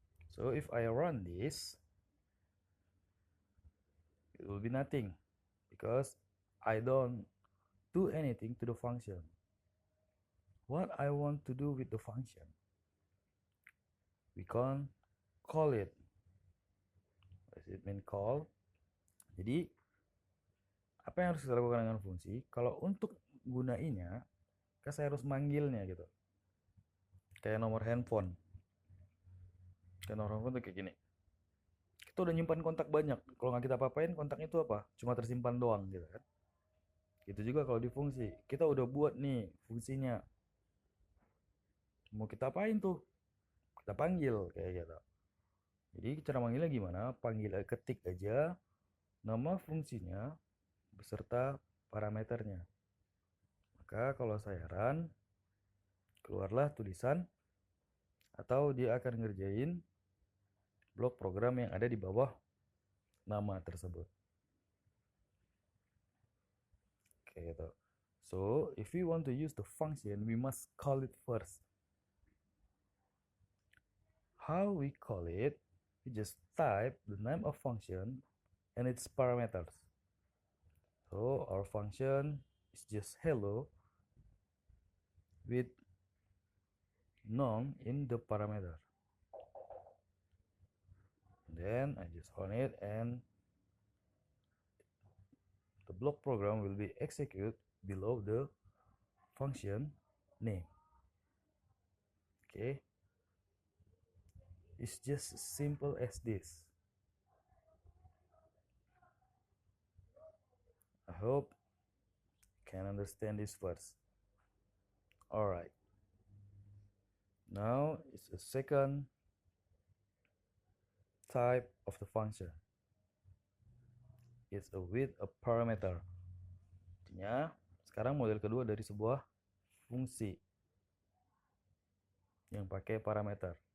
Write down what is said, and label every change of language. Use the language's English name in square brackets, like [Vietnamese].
[English] So if I run this, it will be nothing because I don't do anything to the function. What I want to do with the function, we can call it. What does it mean call? [Indonesian] Jadi apa yang harus kita lakukan dengan fungsi? Kalau untuk gunainya, kan saya harus manggilnya gitu. Kayak nomor handphone. Kayak nomor handphone tuh kayak gini. Kita udah nyimpan kontak banyak. Kalau nggak kita apa-apain, kontaknya itu apa? Cuma tersimpan doang gitu kan. Gitu juga kalau di fungsi. Kita udah buat nih fungsinya. Mau kita apain tuh? Kita panggil kayak gitu. Jadi cara manggilnya gimana? Panggil ketik aja nama fungsinya beserta parameternya. Maka kalau saya run, keluarlah tulisan atau dia akan ngerjain blok program yang ada di bawah nama tersebut. Oke, gitu. [English] So, if we want to use the function, we must call it first. How we call it? We just type the name of function and its parameters. So, our function is just hello with none in the parameter. Then I just run it and the block program will be executed below the function name. Okay, it's just as simple as this. I hope you can understand this first. Alright, now it's a second type of the function. It's a with a parameter. [Indonesian] Artinya sekarang model kedua dari sebuah fungsi yang pakai parameter.